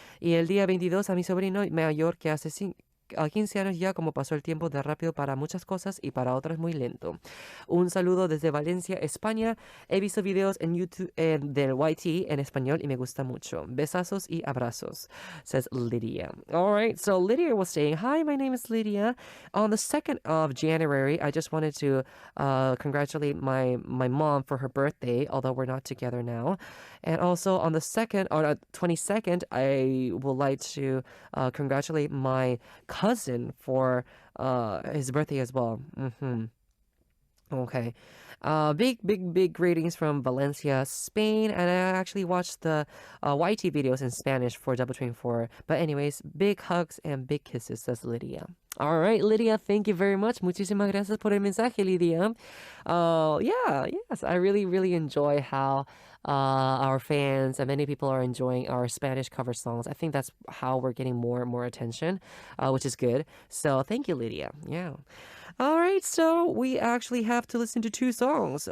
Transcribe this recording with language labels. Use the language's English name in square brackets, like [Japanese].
[Spanish] Y el día 22 a mi sobrino mayor, que hace 15 años ya, como pasó el tiempo de rápido para muchas cosas y para otras muy lento. Un saludo desde Valencia, España. He visto videos en YouTube del YT en español y me gusta mucho. Besazos y abrazos," [English] says Lydia. All right, so Lydia was saying, "Hi, my name is Lydia. On the 2nd of January, I just wanted to congratulate my mom for her birthday, although we're not together now. And also on the 2nd, or 22nd, I would like to congratulate my cousin for his birthday as well." Okay. Big greetings from Valencia, Spain, and I actually watched the YT videos in Spanish for Double 24. But anyways, big hugs and big kisses, says Lydia. All right, Lydia, thank you very much. [Spanish] Muchísimas gracias por el mensaje, Lydia. [English] Yes, I really, really enjoy how our fans and many people are enjoying our Spanish cover songs. I think that's how we're getting more and more attention, which is good. So thank you, Lydia. Yeah. All right, so we actually have to listen to 2 songs.